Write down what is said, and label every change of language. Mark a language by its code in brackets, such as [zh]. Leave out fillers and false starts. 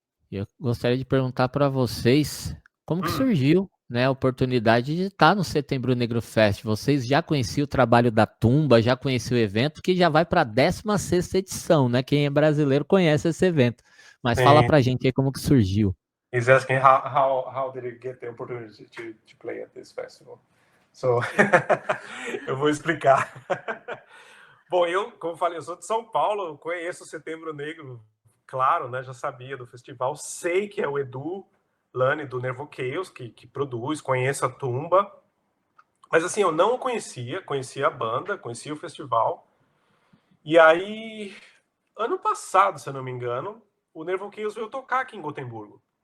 [pt] Eu gostaria de perguntar para vocês como que surgiu, né, a oportunidade de estar no Setembro Negro Fest. Vocês já conheciam o trabalho da Tumba, já conheciam o evento, que já vai para a 16ª edição, né? Quem é brasileiro conhece esse evento. Mas fala pra gente aí como que surgiu. [en] He's asking how did you get the opportunity to play at this festival? [pt] So, eu vou explicar. Bom, como eu falei, eu sou de São Paulo, eu conheço o Setembro Negro, claro, né? Já sabia do festival, sei que é o Edu Lani do Nervo Chaos que produz, conheço a Tumba, mas assim, eu não conhecia a banda, conhecia o festival, e aí, ano passado, se eu não me engano, o Nervo Chaos veio tocar aqui em Gotemburgo.